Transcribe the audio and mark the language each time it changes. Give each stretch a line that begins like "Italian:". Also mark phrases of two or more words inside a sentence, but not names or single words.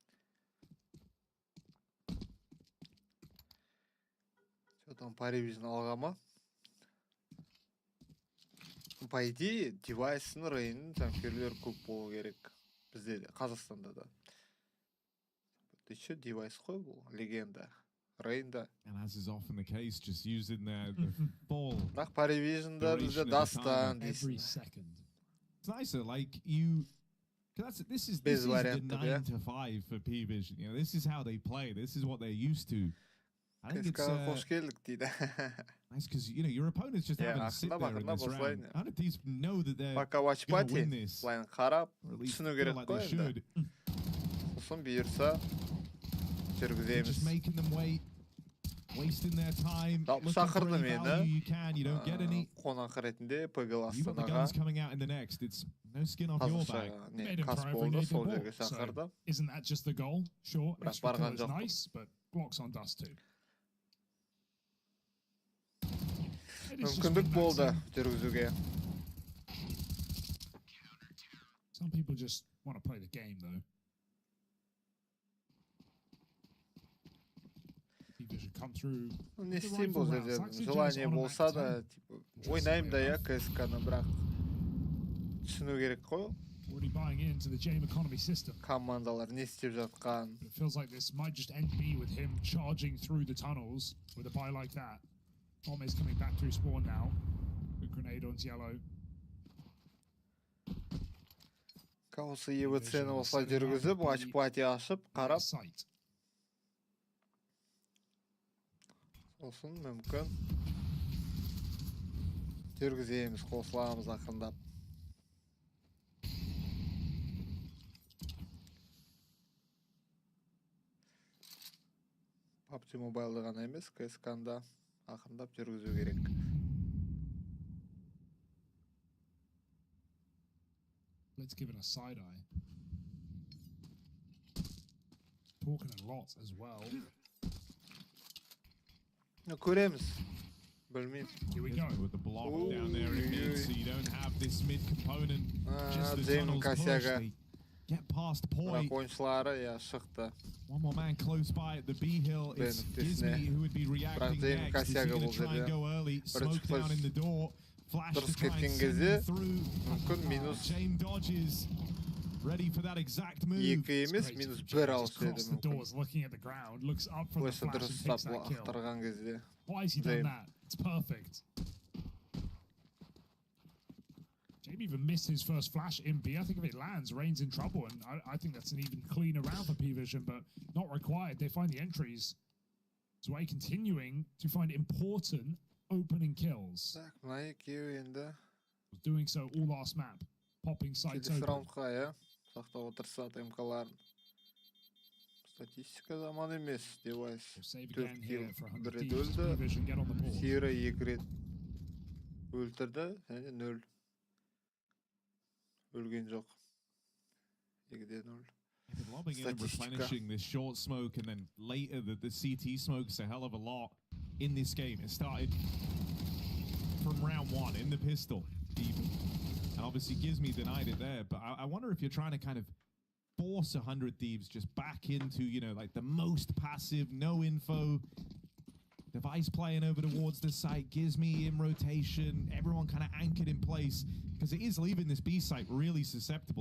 Kazakh: Там PVISION алғама.
Russian: По идее,
Kazakh: девайсын рейнін жанкерлер көп болу керек. Бізде де, Қазақстанда да.
Russian: Ты еще
Kazakh: девайс қой бұл? Легенда. Рейнда.
English: And as is often the case, just using the full.
Kazakh: Бірақ PVISIONда бізде дастан дейсің.
English: It's nicer, like you. This is the 9 to 5 for PVISION. You know, this is how they play. This is what they're used to. I think it's
Kazakh: қош келдік дейді.
English: Nice because you know your opponents just having to sit there in this round. 100Thieves know that they're going to win this.
Kazakh: Лайн қарап,
English: Or at least
Kazakh: түсіну
English: feel
Kazakh: керек
English: like
Kazakh: қой
English: they
Kazakh: енді.
English: should.
Kazakh: Сосын бұйырса жүргіземіз.
English: Just making them wait, wasting their time.
Kazakh: Шақырды мені.
English: You can, you don't get any.
Kazakh: Қонақ ретінде PGL
English: You've got the
Kazakh: Астанаға.
English: guns coming out in the next. It's no skin off your back.
Kazakh: Kaspi болды, сол жерге шақырды.
English: Isn't that just the goal? Sure,
Kazakh: Бірақ
English: extra
Kazakh: барған
English: kill is
Kazakh: жоқ.
English: nice, but blocks on dust too.
Kazakh: Мүмкіндік болды жүргізуге.
English: Some people just want to play the game though. People should come through.
Kazakh: Не істеймін бұл жерде. Желание болса да, ойнаймын да я CS:GO-ны, бірақ түсіну керек қой.
English: Already buying into the game economy system.
Kazakh: Командалар не істеп жатқан.
English: It feels like this might just end me with him charging through the tunnels with a buy like that. Bomb is coming back through spawn now. A grenade onto yellow.
Kazakh: Осы EWC-ні осылай жүргізіп, watch-party ашып, қарап. Сосын мүмкін жүргіземіз, қосыламыз ақырындап. PUBG Mobile'да ғана емес, CS:GO-да ақырындап жүргізу керек.
English: Let's give it a side eye. Talking a lot as well.
Kazakh: Көреміз. Білмеймін.
English: Here we go. With the block down there in mid, so you don't have this mid component. Just the
Kazakh: Джеймін
English: tunnels push.
Kazakh: Касяға.
English: They get past point.
Kazakh: Бірақ ойыншылары шықты.
English: One more man close by at the B hill. It's Gizmi who would be reacting next. Is he going to try and go early? Smoke down in the door. Flash to try and send him through. James dodges. Ready for that exact move.
Kazakh: Екі емес, минус бір алшы еді.
English: Across the doors, looking at the ground, looks up for the flash and takes that kill. Why has he done that? It's perfect. Jamie even missed his first flash in B. I think if it lands, Rain's in trouble, and I think that's an even cleaner round for PVISION, but not required. They find the entries. So we're continuing to find important opening kills. Doing so all last map. Popping sites open.
Kazakh: Сақтап отырса ТМК-ларын. Статистика заман емес, девайс. 4 килл, 1 рет өлді. Сиера 2 рет өлтірді, және 0. Өлген жоқ. 2-де 0.
English: Lobbing in and replenishing this short smoke, and then later the CT smokes a hell of a lot in this game. It started from round 1 in the pistol, even. And obviously Gizmi denied it there, but I wonder if you're trying to kind of force 100Thieves just back into, you know, like the most passive, no info, device playing over towards the site, Gizmi in rotation, everyone kind of anchored in place, because it is leaving this B site really susceptible.